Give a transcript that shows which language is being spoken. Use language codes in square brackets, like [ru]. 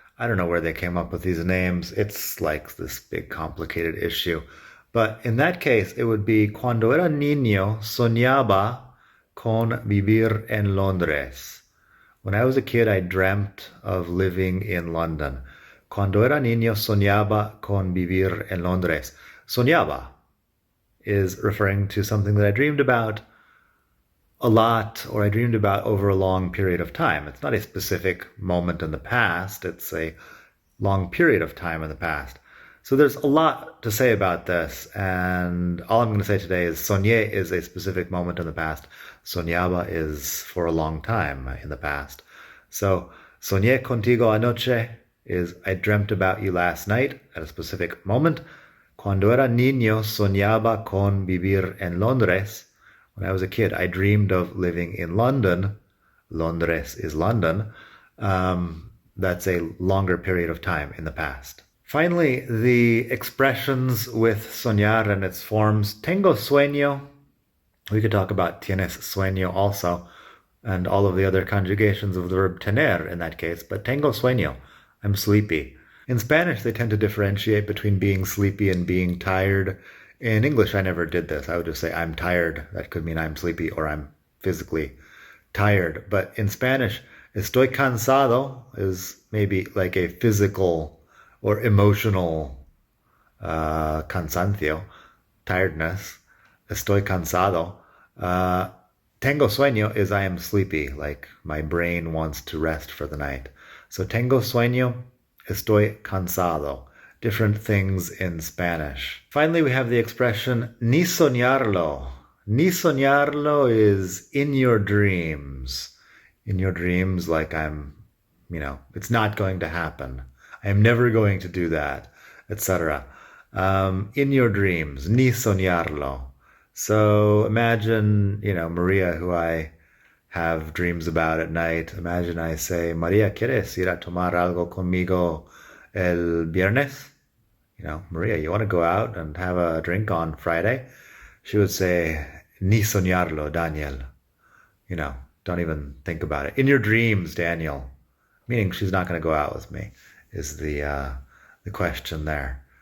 [en] I don't know where they came up with these names. It's like this big complicated issue. But in that case, it would be [es] cuando era niño soñaba con vivir en Londres. [en] When I was a kid, I dreamt of living in London. [es] Cuando era niño soñaba con vivir en Londres. [en] Soñaba is referring to something that I dreamed about a lot, or I dreamed about over a long period of time. It's not a specific moment in the past. It's a long period of time in the past. So there's a lot to say about this, and all I'm going to say today is soñé is a specific moment in the past. Soñaba is for a long time in the past. So [es] soñé contigo anoche [en] is I dreamt about you last night at a specific moment. [es] Cuando era niño soñaba con vivir en Londres. [en] When I was a kid, I dreamed of living in London. Londres is London. That's a longer period of time in the past. Finally, the expressions with soñar and its forms. [es] Tengo sueño. [en] We could talk about [es] tienes sueño [en] also, and all of the other conjugations of the verb tener in that case. But [es] tengo sueño. [en] I'm sleepy. In Spanish, they tend to differentiate between being sleepy and being tired. In English, I never did this. I would just say, I'm tired. That could mean I'm sleepy or I'm physically tired. But in Spanish, [es] estoy cansado [en] is maybe like a physical or emotional cansancio, tiredness. [es] Estoy cansado. Tengo sueño [en] is I am sleepy, like my brain wants to rest for the night. So [es] tengo sueño, estoy cansado. [en] Different things in Spanish. Finally, we have the expression [es] ni soñarlo. Ni soñarlo [en] is in your dreams. In your dreams, like it's not going to happen. I am never going to do that, etc. In your dreams, [es] ni soñarlo. [en] So imagine, Maria, who I have dreams about at night. Imagine I say, [es] Maria, ¿quieres ir a tomar algo conmigo el viernes? [en] Maria, you want to go out and have a drink on Friday? She would say, [es] ni soñarlo, Daniel. [en] Don't even think about it. In your dreams, Daniel. Meaning she's not going to go out with me, is the question there.